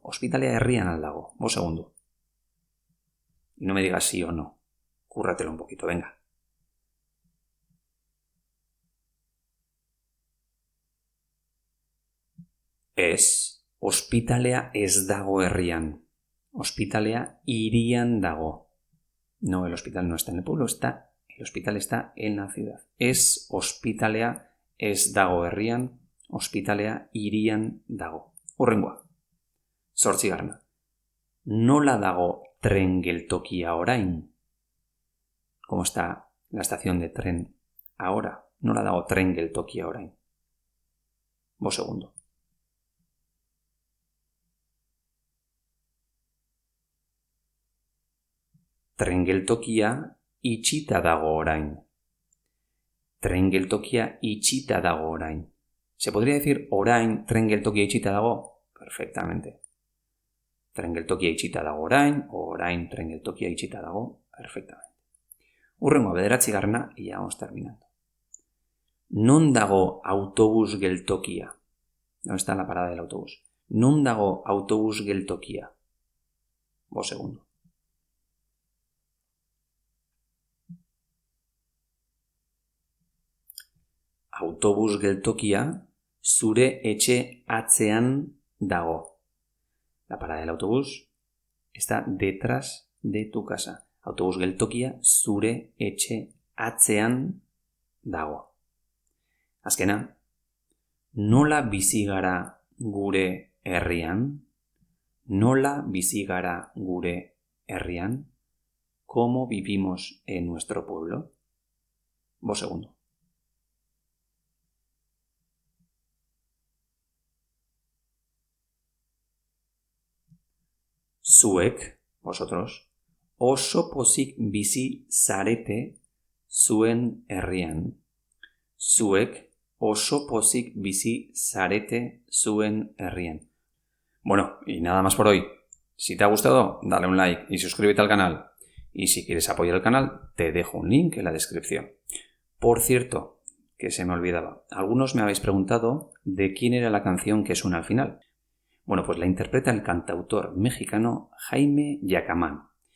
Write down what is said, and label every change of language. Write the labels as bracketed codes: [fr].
[eu] Ospitalea herrian aldago. [es] Vos segundo. Y no me digas sí o no. Cúrratelo un poquito, venga. [eu] Ez, ospitalea ez dago herrian. Ospitalea hirian dago. [es] No, el hospital no está en el pueblo, el hospital está en la ciudad. [eu] Ez, ospitalea ez dago herrian, ospitalea hirian dago. Hurrengoa. 8. Nola dago tren geltokia orain? [es] ¿Cómo está la estación de tren ahora? [eu] Nola dago tren geltokia orain? [es] Vos segundo. [eu] Tren geltokia itxita dago orain. tren geltokia itxita dago orain. [es] ¿Se podría decir [eu] orain tren geltokia itxita dago? [es] Perfectamente. [eu] Tren geltokia itxita dago orain tren geltokia itxita dago, perfectamente. Hurrengoa 9. [es] y ya vamos terminando. [eu] Non dago autobus geltokia. [es] No está en la parada del autobús. [eu] Non dago autobus geltokia. [es] Vos segundo. [eu] Autobus geltokia zure etxe atzean dago. [es] La parada del autobús está detrás de tu casa. [eu] Autobus geltokia zure etxe atzean dago. Azkena, nola bizi gara gure herrian? Nola bizi gara gure herrian? [es] ¿Cómo vivimos en nuestro pueblo? Vos segundo. [eu] Zuek, vosotros, oso pozik bizi zarete zuen herrian. Zuek oso pozik bizi zarete zuen herrian. [es] Bueno, y nada más por hoy. Si te ha gustado, dale un like y suscríbete al canal. Y si quieres apoyar el canal, te dejo un link en la descripción. Por cierto, que se me olvidaba, algunos me habéis preguntado de quién era la canción que suena al final. Bueno, pues la interpreta el cantautor mexicano Jaime Yacamán.